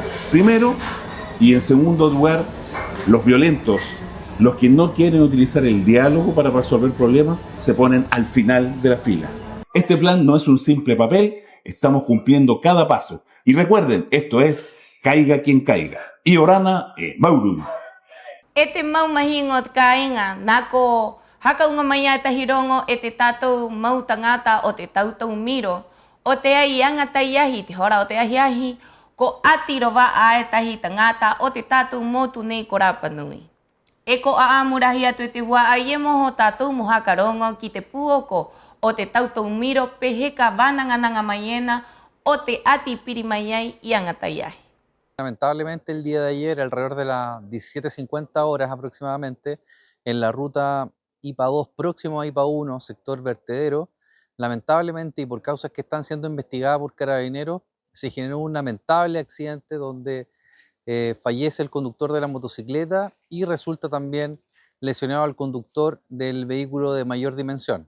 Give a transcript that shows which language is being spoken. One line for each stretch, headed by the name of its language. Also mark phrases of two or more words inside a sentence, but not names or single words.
Spanish: Primero, y en segundo lugar, los violentos, los que no quieren utilizar el diálogo para resolver problemas, se ponen al final de la fila. Este plan no es un simple papel, estamos cumpliendo cada paso. Y recuerden, esto es caiga quien caiga.
Rapanui: Y Orana Maurun. Ete mau mahingot kainga, nako haka unga maya tahirongo ete tatou mau tangata o te tautau miro, o te aianga taiahi, te hora o te ahiahi, ko atirova a tahi tangata o te tatou motu nei ko Rapanui. E ko aamurahi atu e te hua ai e moho tatou mohakarongo ki te puoko o te tautau miro peheka vanangananga maiena o te ati piri maiai ianga taiahi.
Spanish: Lamentablemente el día de ayer, alrededor de las 17:50 horas aproximadamente, en la ruta IPA 2 próximo a IPA 1, sector vertedero, lamentablemente y por causas que están siendo investigadas por carabineros, se generó un lamentable accidente donde fallece el conductor de la motocicleta y resulta también lesionado al conductor del vehículo de mayor dimensión.